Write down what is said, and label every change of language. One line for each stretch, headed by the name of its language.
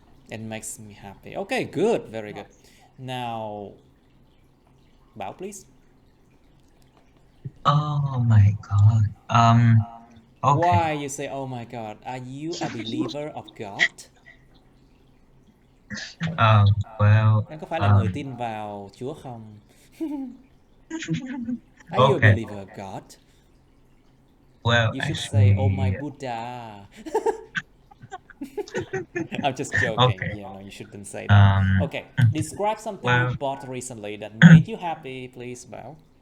English: It makes me happy. Okay, good. Very good. Now, Bảo, please. Oh my God. Okay. Why you say, oh my God? Are you a believer of God? Well.
Vietnamese: Anh có phải là người tin vào Chúa không?
English: Are you a believer of God? Well, you should actually, say, oh my Buddha. I'm just joking. Okay. Yeah, no, you shouldn't say that. Okay, describe something you bought recently that made you happy, please, Bảo.